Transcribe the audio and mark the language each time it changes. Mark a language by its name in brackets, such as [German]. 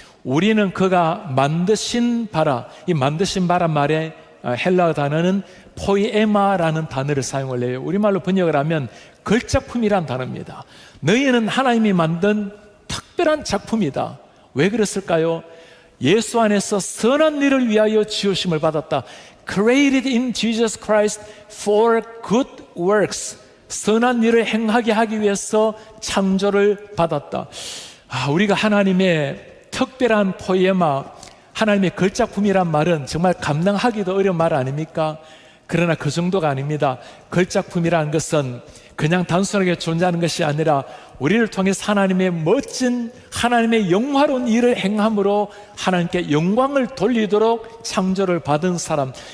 [Korean] 우리는 그가 만드신 바라, 이 만드신 바란 말에 헬라어 단어는 포이에마라는 단어를 사용을 해요. 우리말로 번역을 하면 걸작품이란 단어입니다. 너희는 하나님이 만든 특별한 작품이다. 왜 그랬을까요? 예수 안에서 선한 일을 위하여 지으심을 받았다. [English] Created in Jesus Christ for good works. [Korean] 선한 일을 행하게 하기 위해서 창조를 받았다. 우리가 하나님의 특별한 포에마, 하나님의 걸작품이란 말은 정말 감당하기도 어려운 말 아닙니까? 그러나 그 정도가 아닙니다. 걸작품이라는 것은 그냥 단순하게 존재하는 것이 아니라 우리를 통해서 하나님의 멋진, 하나님의 영화로운 일을 행함으로 하나님께 영광을 돌리도록 창조를 받은 사람.